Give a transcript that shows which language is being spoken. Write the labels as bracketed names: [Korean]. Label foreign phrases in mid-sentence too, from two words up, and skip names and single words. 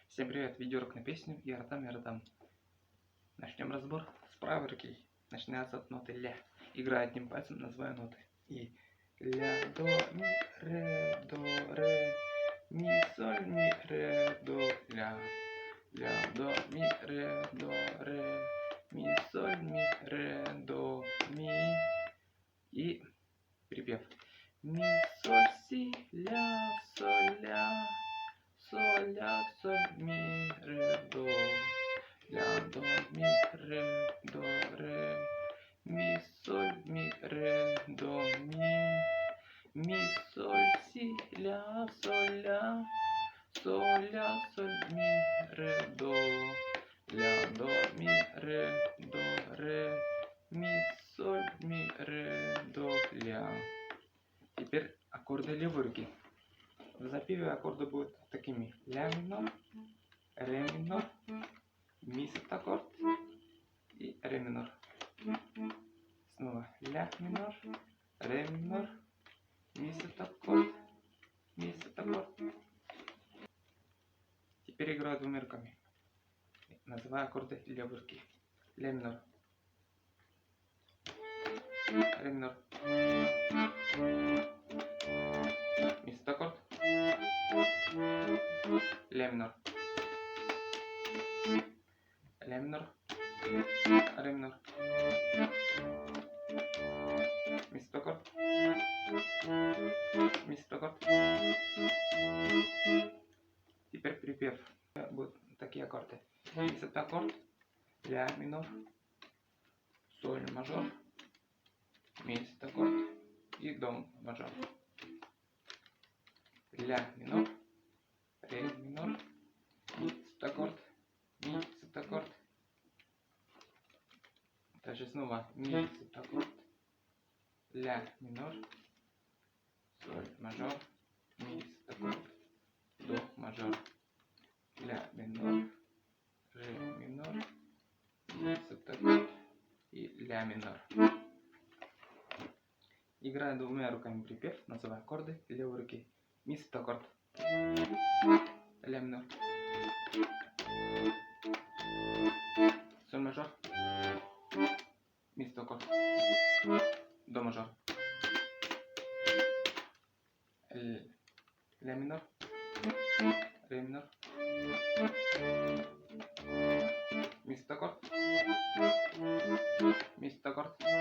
[Russian] Всем привет, видеоурок на песню Яратам. Начнем разбор с правой руки. Начинается от ноты ля. Играю одним пальцем, называю ноты. И ля, до, ми, соль, ми, ре, до, ля. Ля, до, ми, ре, до, ре, ми, соль, ми, ре, до, ми. И припев. Ми, соль, си, ля, соль, ля. Соль, ля, соль, ми, ре, до. Ля, до, ми, ре, до, ре. Ми, соль, ми, ре, до, ми. Ми, соль, си, ля, соль, ля. Соль, ля, соль, ми, ре, до. Ля, до, ми, ре, до, ре. Ми, соль, ми, ре, до, ля. Теперь аккорды левой руки. В запеве аккорды будут такими: ля минор, ре минор, ми септаккорд и ре минор. Снова ля минор, ре минор, ми септаккорд, ми септаккорд. Теперь играю двумя руками. Называю аккорды левой руки. Ля минор, ре минор, ми септаккорд, ля минор, ля минор, ре минор, ми септаккорд, ми септаккорд. Теперь припев. Будут такие аккорды: ми септаккорд, ля минор, соль мажор, ми септаккорд и до мажор. Ля минор, ре минор, ми септаккорд, ми септаккорд. Также снова ми септаккорд, ля минор, соль мажор, ми септаккорд, до мажор. Ля минор, ре минор, ми септаккорд и ля минор. Играю двумя руками припев, называю аккорды левой руки. Ми септаккорд, ля минор, соль мажор, ми септаккорд, до мажор. Ля минор, ре минор, ми септаккорд, ми септаккорд.